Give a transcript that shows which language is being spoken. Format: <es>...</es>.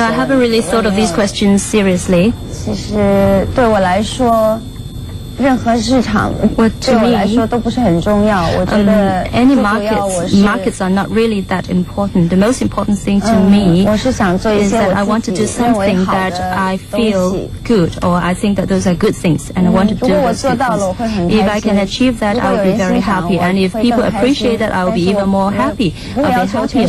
<en>No, I haven't really thought of these questions seriously.</en> <zh>其实对我来说，任何市场对我来说都不是很重要。我觉得</zh> <en>any markets are not really that important. The most important thing to me is that I want to do something that I feel good, or I think that those are good things, and I want to do those good things. If I can achieve that, I will be very happy, and if people appreciate that, I will be even more happy. I'll be happier.</en>